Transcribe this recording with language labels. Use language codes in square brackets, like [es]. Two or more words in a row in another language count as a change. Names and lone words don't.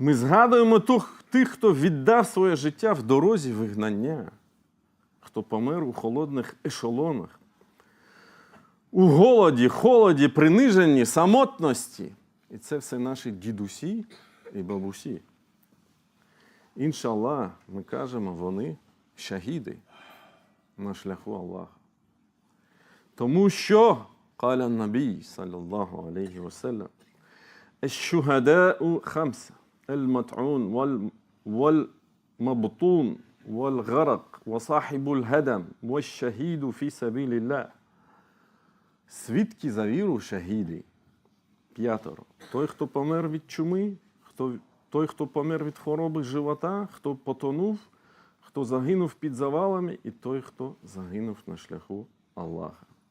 [uk] Ми згадуємо тих, хто віддав своє життя в дорозі вигнання, хто помер у холодних ешелонах, у голоді, холоді, приниженні, самотності. І це все наші дідусі і бабусі. Іншаллах, ми кажемо, вони шахіди на шляху Аллаха. Тому що, [ar] قال النبي صلى الله عليه وسلم, الشهداء خمسة, المطعون والمبطون والغرق وصاحب الهدم والشهيد في سبيل الله. [uk] Свідки за віру шахіди. 5. Той, хто помер від чуми, той, хто помер від хвороби живота, хто потонув, хто загинув під завалами, і той, хто загинув на шляху Аллаха.